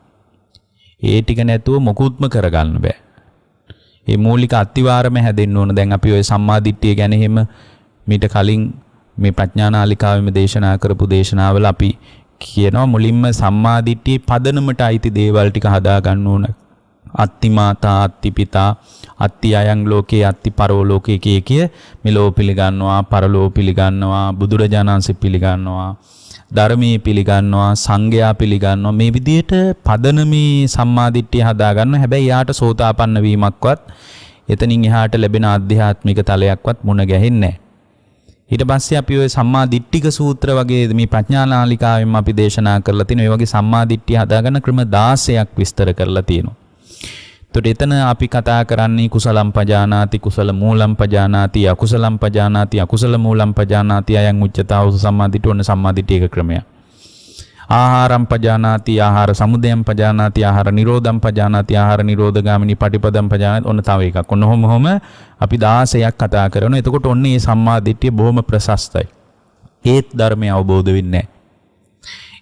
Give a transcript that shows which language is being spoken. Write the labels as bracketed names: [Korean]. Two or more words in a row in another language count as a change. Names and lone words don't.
[Sinhala] ඒ ටික නැතුව මොකුත්ම කරගන්න බෑ. ඒ මූලික අත්විවරම හැදෙන්න ඕන. දැන් අපි ওই සම්මාදිට්ඨිය ගැන එහෙම මීට කලින් මේ ප්‍රඥානාලිකාවෙම දේශනා කරපු දේශනාවල අපි කියනවා මුලින්ම සම්මාදිට්ඨියේ පදනමට අයිති දේවල් ටික හදා ගන්න ඕන. [Pali] අත්ති මාතා අත්ති පිතා අත්ති අයං ලෝකේ අත්ති පරෝ ලෝකේ [Sinhala] කිය මෙලෝ පිළිගන්නවා පරලෝ පිළිගන්නවා බුදුරජාණන් වහන්සේ පිළිගන්නවා ධර්මයේ පිළිගන්නවා සංඝයා පිළිගන්නවා. මේ විදිහට පදනමේ සම්මාදිට්ඨිය හදා ගන්න. හැබැයි යාට සෝතාපන්න වීමක්වත් එතනින් එහාට ලැබෙන ආධ්‍යාත්මික තලයක්වත් මුණ ගැහෙන්නේ නැහැ. ඊට පස්සේ අපි ওই සම්මා දිට්ඨික සූත්‍ර වගේ මේ ප්‍රඥානාලිකාවෙන් අපි දේශනා කරලා තියෙන ඔය වගේ සම්මා දිට්ඨිය හදාගන්න ක්‍රම 16ක් විස්තර කරලා තියෙනවා. එතකොට එතන අපි කතා කරන්නේ [Pali] කුසලම් පජානාති කුසල මූලම් පජානාති අකුසලම් පජානාති අකුසල මූලම් පජානාති අයං උච්චතාව සම්මා දිට්ඨි [Sinhala] ඔන්න සම්මා දිට්ඨියක ක්‍රමයක්. [Pali] ආහාරම් පජානාති ආහාර සමුදයම් පජානාති ආහාර නිරෝධම් පජානාති ආහාර නිරෝධගාමිනී පටිපදම් පජානාති [Sinhala] ඔන්න තව එකක්. ඔන්න ඔහොම අපි 16ක් කතා කරනවා. එතකොට ඔන්න මේ සම්මා දිට්ඨිය බොහොම ප්‍රශස්තයි. ඒත් ධර්මය අවබෝධ වෙන්නේ නැහැ.